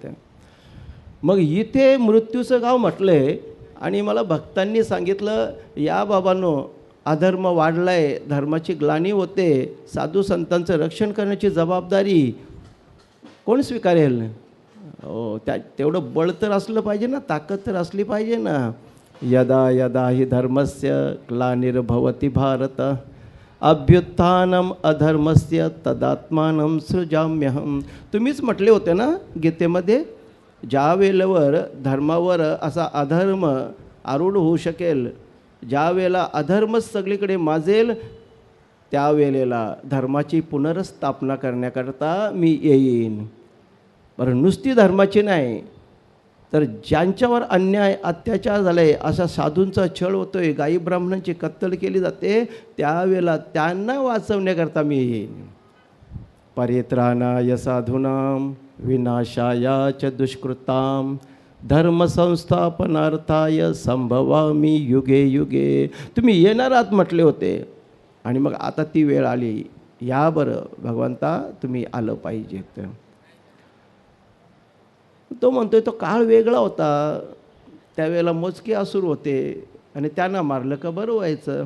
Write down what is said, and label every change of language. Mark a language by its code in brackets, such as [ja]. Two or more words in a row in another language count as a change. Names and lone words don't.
[mr] मग इथे मृत्यूचं गाव म्हटलं आहे आणि मला भक्तांनी सांगितलं या बाबांनो अधर्म वाढला आहे, धर्माची ग्लानी होते, साधू संतांचं रक्षण करण्याची जबाबदारी कोण स्वीकारेल? हो, तेवढं बळ तर असलं पाहिजे ना, ताकद तर असली पाहिजे ना. [sa] यदा यदा हि धर्मस्य ग्लानिर्भवति भारत अभ्युत्थानम अधर्मस्य तदात्मानं सृजाम्यहम. [mr] तुम्हीच म्हटले होते ना गीतेमध्ये, ज्या वेळेवर धर्मावर असा अधर्म आरूढ होऊ शकेल, ज्या वेळेला अधर्मच सगळीकडे माजेल, त्यावेळेला धर्माची पुनर्स्थापना करण्याकरता मी येईन. बरं, नुसती धर्माची नाही तर ज्यांच्यावर अन्याय अत्याचार झाले, अशा साधूंचा छळ होतोय, गायी ब्राह्मणांची कत्तल केली जाते, त्यावेळेला त्यांना वाचवण्याकरता मी येईन. [sa] परित्राणाय साधूनां विनाशाय च दुष्कृतां धर्मसंस्थापनार्थाय संभवामि युगे युगे. [mr] तुम्ही येणार आहात म्हटले होते आणि मग आता ती वेळ आली. या बरं भगवंता, तुम्ही आलं पाहिजेत. तो म्हणतोय तो काळ वेगळा होता, त्यावेळेला मोजके असुर होते आणि त्यांना मारलं का बरं व्हायचं.